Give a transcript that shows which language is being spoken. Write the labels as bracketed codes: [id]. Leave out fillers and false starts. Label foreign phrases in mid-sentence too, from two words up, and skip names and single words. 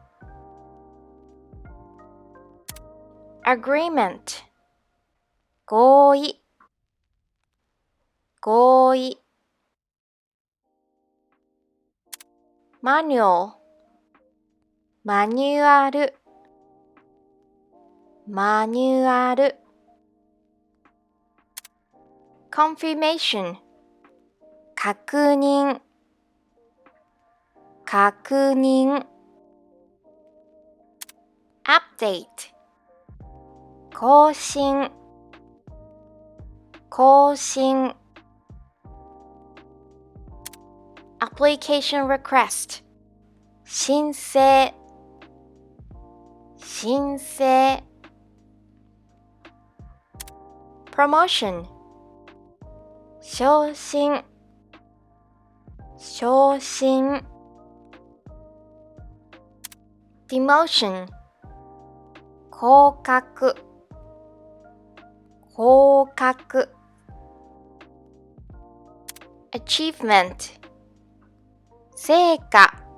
[ja] agreement 合意合意 manual マニュアルマニュアル confirmation 確認確認 update 更新更新 [en] application request [ja] 申請申請 promotion 昇進昇進 demotion 降格降格 achievement 成果